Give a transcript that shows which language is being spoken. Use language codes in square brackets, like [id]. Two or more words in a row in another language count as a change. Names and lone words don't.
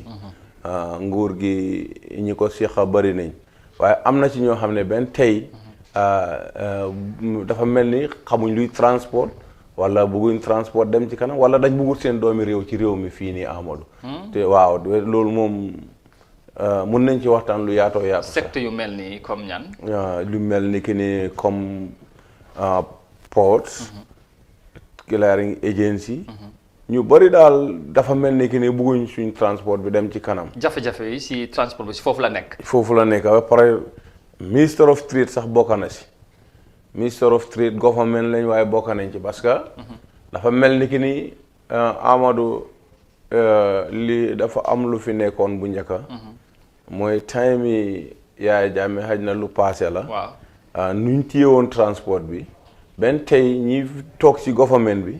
[wo] nguur gi ñi ko seqa bëri nañ waaye am na ci ñoo xam ne benn tey dafa mel ni xamuñ luy transport wala bëgguñ transport dem ci kanam wala dañ bëggul seen doomi réew ci réew mi fii nii Amadou. te waaw loolu moom mun nañ ci waxtaan lu yaatoo yaatu. secteur yu mel ni comme ñan. lu mel ni ki ni comme ports. [en] clearing agency. [wo] ñu bëri daal dafa mel ni ki ni bëgguñ suñ transport bi dem ci kanam. jafe-jafe yi si transport bi si foofu la nekk. foofu la nekk ba pare [en] minister of trade [wo] sax bokk na si. [en] minister of trade government [wo] lañ waaye bokk nañ ci parce que. dafa mel ni ki ni Amadou li dafa am lu fi nekkoon bu njëkk. mooy time yi Yaya Jammeh xaj na lu passé la. waaw nuñ téye woon transport bi. benn tey ñi toog ci government bi.